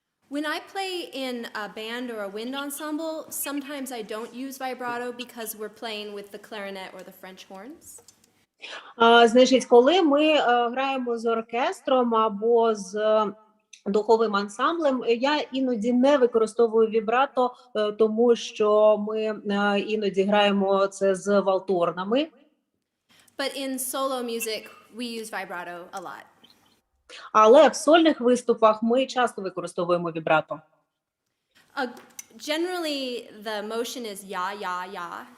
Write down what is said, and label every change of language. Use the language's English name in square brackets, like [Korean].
[English] When I play in a band or a wind ensemble, sometimes I don't use vibrato because we're playing with the clarinet or the French horns. [Ukrainian] Значить, коли ми граємо з оркестром або з духовим ансамблем, я іноді не використовую вібрато, тому що ми іноді граємо це з валторнами. [English] But in solo music, we use vibrato a lot. [Ukrainian] Але в сольних виступах ми часто використовуємо вібрато. [English] Generally, the motion is ya, ya, ya.